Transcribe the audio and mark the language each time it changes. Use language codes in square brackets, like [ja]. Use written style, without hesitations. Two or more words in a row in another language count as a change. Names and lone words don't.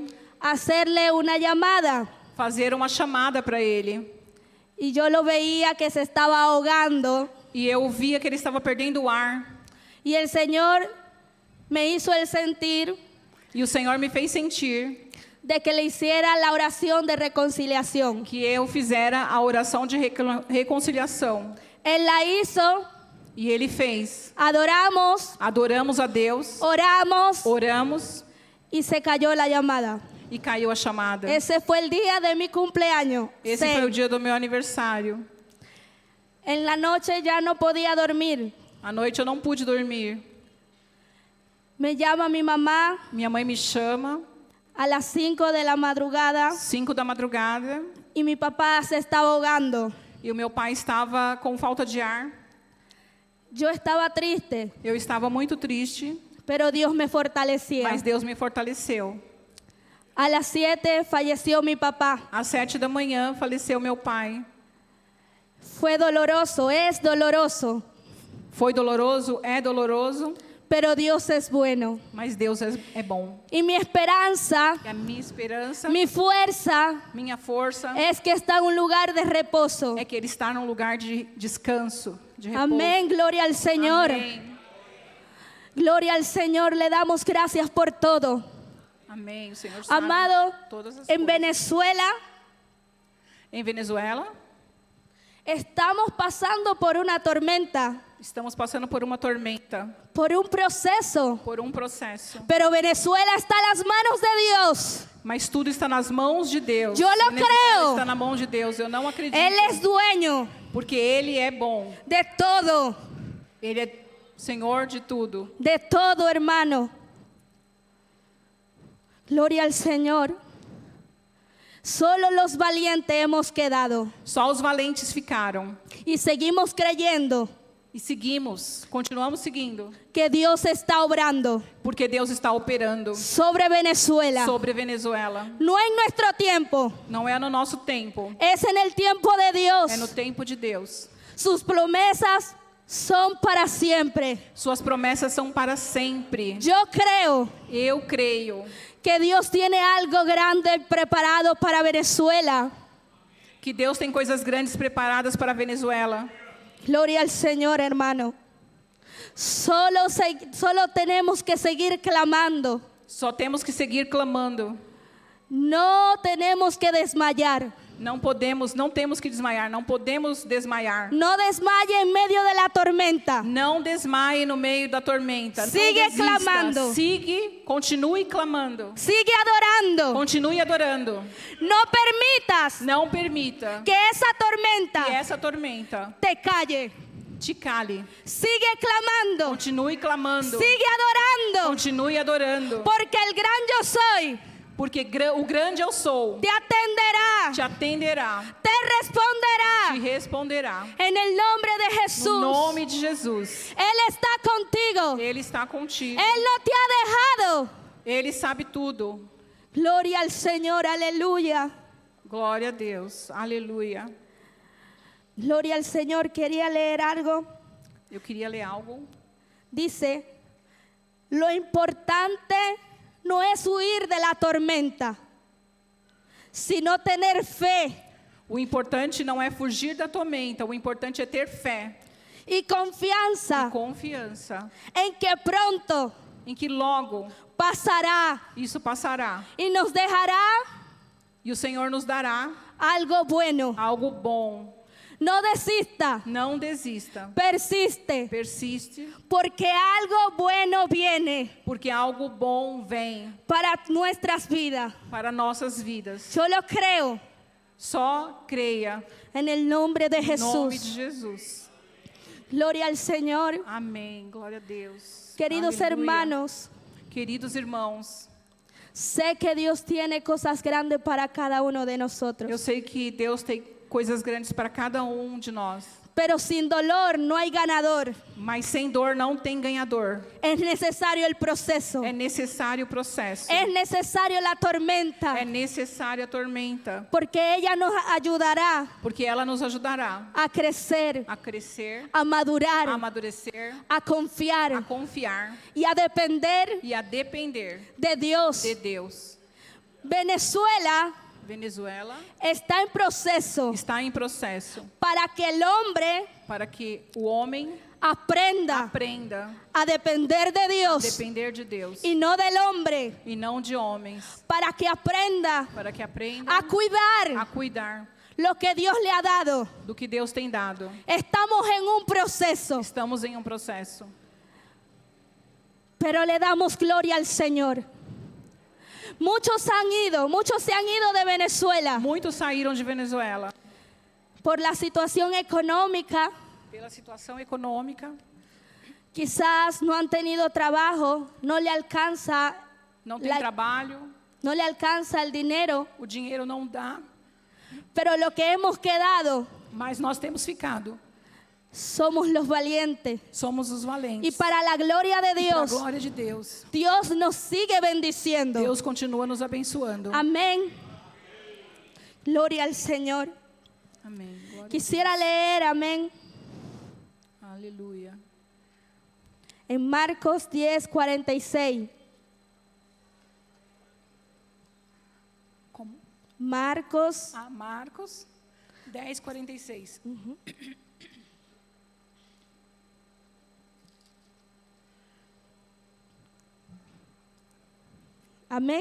[es] a hacerle una llamada. [pt] fazer uma chamada para ele. [es] Y yo lo veía que se estaba ahogando. [pt] E eu via que ele estava perdendo o ar. [es] Y el Señor me hizo el sentir [pt] E o Senhor me fez sentir [es] de que le hiciera la oración de reconciliación. [pt] que eu fizera a oração de reconciliação. [es] Él la hizo, [pt] E ele fez. [es] adoramos, [pt] Adoramos a Deus, [es] oramos [pt] oramos [es] y se cayó la llamada. [pt] e caiu a chamada. [es] Ese fue el día de mi cumpleaños. [pt] Esse [es] Sí. [pt] foi o dia do meu aniversário. [es] En la noche ya no podía dormir. [pt] À noite eu não pude dormir. [es] Me llama mi mamá [pt] Minha mãe me chama, [es] a las 5 de la madrugada [pt] 5 da madrugada, [es] y mi papá se estaba ahogando. [pt] e o meu pai estava com falta de ar. [es] Yo estaba triste, [pt] Eu estava muito triste, [es] pero Dios me fortalecía. [pt] mas Deus me fortaleceu. [es] A las 7 falleció mi papá. [pt] Às 7 da manhã faleceu meu pai. [es] Fue doloroso, es doloroso, [pt] Foi doloroso, é doloroso, [es] pero Dios es bueno. [pt] mas Deus é bom. [es] Y mi esperanza, [pt] E a minha esperança, [es] mi fuerza [pt] minha força [es] es que está en un lugar de reposo. [pt] é que Ele está num lugar de descanso, de repouso. [es] Amén, gloria al Señor. [pt] Amém. [es] Gloria al Señor, le damos gracias por todo. [pt] Amém. O Senhor sabe Amado, todas as [es] en [pt] coisas. [es] Venezuela [pt] Em Venezuela, [es] estamos pasando por una tormenta, [pt] estamos passando por uma tormenta, [es] por un proceso, [pt] por um processo. [es] pero Venezuela está en las manos de Dios. [pt] Mas tudo está nas mãos de Deus. Eu não Venezuela creio. está na mão de Deus. Eu não acredito. [es] Él es dueño [pt] Porque Ele é bom. [es] de todo, [pt] Ele é Senhor de tudo. [es] hermano. Gloria al Señor. Solo los valientes hemos quedado [pt] Só os valentes ficaram. [es] y seguimos creyendo [pt] E seguimos, continuamos seguindo. [es] que Dios está obrando [pt] Porque Deus está operando [es] sobre Venezuela. [pt] sobre Venezuela. [es] No en nuestro tiempo, [pt] Não é no nosso tempo. [es] es en el tiempo de Dios. [pt] É no tempo de Deus. [es] Sus promesas son para siempre. [pt] Suas promessas são para sempre. [es] Yo creo [pt] Eu creio [es] que Dios tiene algo grande preparado para Venezuela. [pt] que Deus tem coisas grandes preparadas para a Venezuela. [es] Gloria al Señor, hermano. Solo tenemos que seguir clamando. [pt] Só temos que seguir clamando. [es] No tenemos que desmayar. [pt] Não temos que desmaiar, não podemos desmaiar. [es] No desmaye en medio de la tormenta. [pt] Não desmaie no meio da tormenta. Não [es] Sigue [pt] desista. [es] clamando. [pt] Continue clamando. [es] Sigue adorando. [pt] Continue adorando. [es] No permitas [pt] Não permita [es] que esa tormenta [pt] que essa tormenta [es] te calle. [pt] te cale. [es] Sigue clamando. [pt] Continue clamando. [es] Sigue adorando. [pt] Continue adorando. [es] Porque el gran yo soy [pt] Porque o grande eu sou [es] te atenderá, [pt] te atenderá, [es] te responderá. [pt] te responderá. [es] En el nombre de [pt] No [es] Jesús. [pt] nome de Jesus. [es] Él está contigo. [pt] Ele está contigo. [es] Él no te ha dejado. [pt] Ele sabe tudo. [es] Gloria al Señor, aleluya. [pt] Glória a Deus. Aleluia. [es] Gloria al Señor. Quería leer algo. [pt] Eu queria ler algo. [es] Dice, lo importante no es huir de la tormenta, sino tener fe [pt] O importante não é fugir da tormenta, o importante é ter fé [es] y confianza [pt] e confiança [es] en que pronto [pt] em que logo [es] pasará [pt] isso passará [es] y nos dejará [pt] e o Senhor nos dará [es] algo bueno. [pt] algo bom. [es] No desista, [pt] Não desista. [es] persiste, [pt] Persiste, [es] porque algo bueno viene [pt] porque algo bom vem [es] para nuestras vidas. [pt] para nossas vidas. [es] Yo lo creo [pt] Só creia [es] en el nombre de [pt] em nome de [es] Jesús. [pt] Jesus. [es] Gloria al Señor. [pt] Amém. Glória a Deus. [es] Queridos [pt] Aleluia. [es] hermanos, [pt] Queridos irmãos, [es] sé que Dios tiene cosas grandes para cada uno de nosotros. [pt] eu sei que Deus tem coisas grandes para cada de nós, [es] Pero sin dolor no hay ganador. [pt] mas sem dor não tem ganhador. [es] Es necesario el proceso. [pt] É necessário o processo. [es] Es necesario la tormenta. [pt] É necessário a tormenta, [es] Porque ella nos ayudará [pt] porque ela nos ajudará [es] a crecer, [pt] a crescer, [es] a madurar, [pt] a amadurecer, [es] a confiar [pt] a confiar [es] y a depender [pt] e a depender [es] de Dios. [pt] de Deus. [es] Venezuela [pt] Venezuela [es] está en proceso [pt] está em processo [es] para que el hombre [pt] para que o homem [es] aprenda [pt] aprenda [es] a depender de [pt] a [es] Dios [pt] depender de Deus [es] y no del hombre, [pt] e não de homens, [es] para que aprenda [pt] para que aprenda [es] a cuidar [pt] a cuidar [es] lo que Dios le ha dado. [pt] do que Deus tem dado. [es] Estamos en un proceso, [pt] Estamos em um processo, [es] pero le damos gloria al Señor. Muchos se han ido de Venezuela [pt] muitos saíram de Venezuela [es] por la situación económica. [pt] pela situação econômica, [es] Quizás no han tenido trabajo, no le alcanza, [pt] não tem [es] La- [pt] trabalho, [es] no le alcanza el dinero, [pt] o dinheiro não dá, [es] pero lo que hemos quedado [pt] mas nós temos ficado. [es] somos los valientes. [pt] Somos os [es] Y [pt] valentes. [es] para la gloria de [pt] Para a [es] Dios, [pt] glória de Deus, [es] Dios nos sigue bendiciendo. [pt] Deus continua nos abençoando. [es] Amén. Gloria al Señor. [pt] Amém. Glória [es] Quisiera leer, amén, [pt] a Deus. Aleluia. [es] en Marcos 10:46. [pt] Como? [es] Marcos [pt] Marcos 10:46. [es] Amén.